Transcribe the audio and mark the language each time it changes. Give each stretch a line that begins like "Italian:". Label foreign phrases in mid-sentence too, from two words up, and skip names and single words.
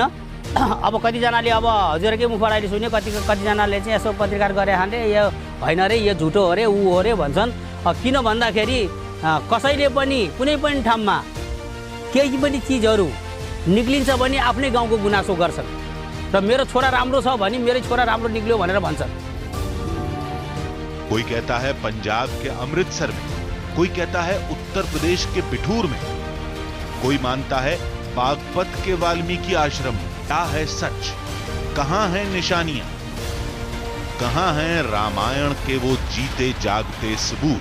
Nepali: अब कतिजनाले अब हजुरकै मुखबाट अहिले सुन्यो, कतिजनाले चाहिँ यसो पत्रकार गरे हाले यो होइन रे, यो झुटो हो रे, ऊ हो रे भन्छन्। किन भन्दाखेरि कसैले पनि कुनै पनि ठाउँमा केही पनि चिजहरू निक्लिन्छ भने आफ्नै गाउँको गुनासो गर्छन्। र मेरो छोरा राम्रो छ भने मेरै छोरा राम्रो निक्ल्यो भनेर भन्छन्।
Hindi: कोई कहता है पंजाब के अमृतसर में, कोई कहता है उत्तर प्रदेश के पिठूर में, कोई मानता है बागपत के वाल्मीकि आश्रम में। क्या है सच? कहां है निशानियां? कहां है रामायण के वो जीते जागते सबूत?